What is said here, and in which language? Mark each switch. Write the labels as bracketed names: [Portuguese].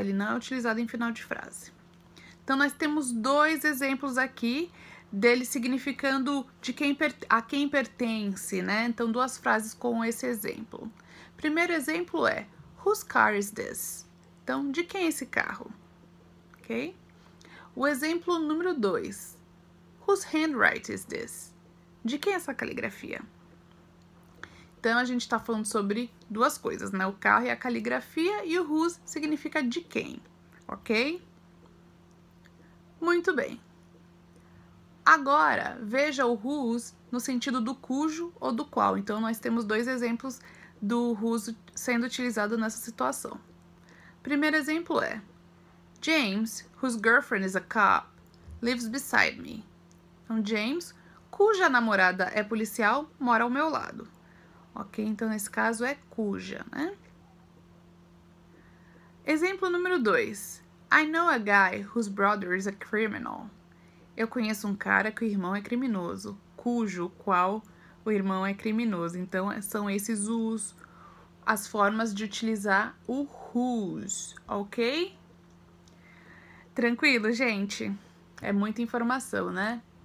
[Portuguese] Ele não é utilizado em final de frase. Então, nós temos 2 exemplos aqui dele significando a quem pertence, né? Então, 2 frases com esse exemplo. Primeiro exemplo é: [English] Whose car is this? [Portuguese] Então, de quem é esse carro? Ok? O exemplo número 2. [English] Whose handwriting is this? [Portuguese] De quem é essa caligrafia? Então, a gente está falando sobre 2 coisas, né? O carro e a caligrafia, e o whose significa de quem, ok? Muito bem. Agora, veja o whose no sentido do cujo ou do qual. Então, nós temos 2 exemplos do whose sendo utilizado nessa situação. Primeiro exemplo é: [English] James, whose girlfriend is a cop, lives beside me. [Portuguese] Então, James, cuja namorada é policial, mora ao meu lado. Ok? Então, nesse caso é cuja, né? Exemplo número 2. [English] I know a guy whose brother is a criminal. [Portuguese] Eu conheço um cara que o irmão é criminoso, cujo, qual o irmão é criminoso. Então, são esses as formas de utilizar o whose, ok? Tranquilo, gente? É muita informação, né?